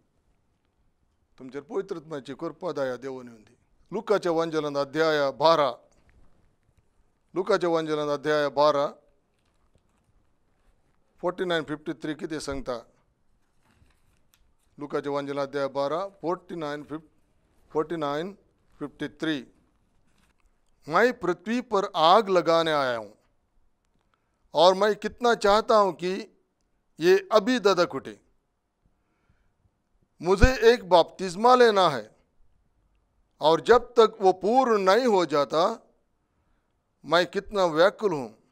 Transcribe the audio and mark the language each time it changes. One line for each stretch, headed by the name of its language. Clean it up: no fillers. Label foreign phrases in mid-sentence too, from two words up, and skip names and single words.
Konkani: तुमचेर पवित्रत्वाची कृपा दया देवून येऊन दी. लुकाच्या वांजलांत अध्याय 12, लुकाच्या वांजलांत अध्याय 12 49-53 कितें सांगता. लुकाच्या वांजलांत अध्याय 12 49-53.
Hindi: मैं पृथ्वी पर आग लगाने आया हूँ और मैं कितना चाहता हूँ कि ये अभी ददक उठे. मुझे एक बपतिस्मा लेना है और जब तक वो पूर्ण नहीं हो जाता मैं कितना व्याकुल हूँ.